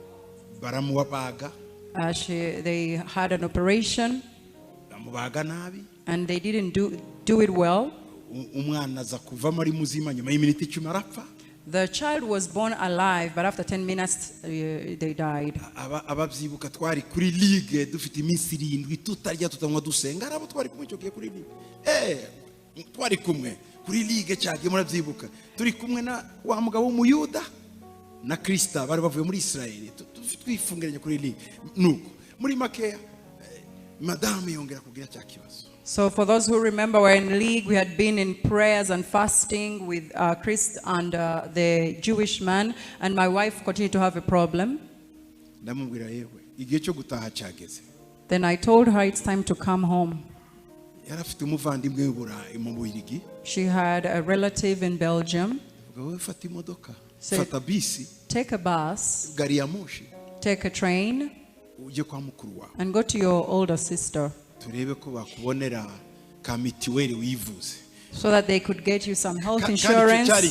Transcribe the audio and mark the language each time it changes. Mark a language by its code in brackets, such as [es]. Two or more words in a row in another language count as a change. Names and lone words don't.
[en] They had an operation. And they didn't do it well. The child was born alive, but after 10 minutes they died. [rn] Kuri ligue cyagiye muravyibuka turi kumwe na wa mugabo w'umuyuda na Krista bari bavuye muri Israel twifungiranye kuri ligue nuko muri make madame yongera kugira cya kibazo. [en] So for those who remember, we're in league. We had been in prayers and fasting with Christ and the Jewish man, and my wife continued to have a problem. [rn] Ndamubwira yewe igihe cyo gutaha cyageze. [en] Then I told her it's time to come home. She had a relative in Belgium. Said, take a bus, take a train, and go to your older sister so that they could get you some health insurance.